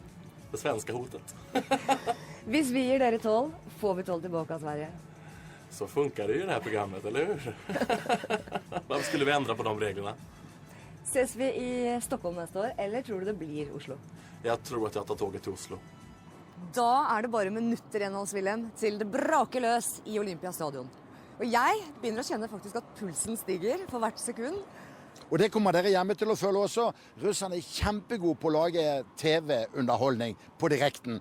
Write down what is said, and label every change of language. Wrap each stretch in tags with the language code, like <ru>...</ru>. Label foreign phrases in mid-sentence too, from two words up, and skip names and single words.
<sv>Det svenska hotet.</sv> <no>Hvis vi gir dere 12, får vi 12 tilbake av Sverige.</no> <sv>Så funkar det ju i det här programmet, eller hur? Varför skulle vi ändra på de reglerna?</sv> <no>Ses vi i Stockholm neste år, eller tror du det blir Oslo?</no> <sv>Jag tror att jag tar tåget till Oslo.</sv> <no>Da det bare minutter igjen, Hans Wilhelm, til det braker løs i Olympiastadion. Og jeg begynner å kjenne faktisk at pulsen stiger for hvert sekund. Og det kommer dere hjemme til å føle også. Russerne er kjempegode på å lage TV-underholdning på direkten.</no>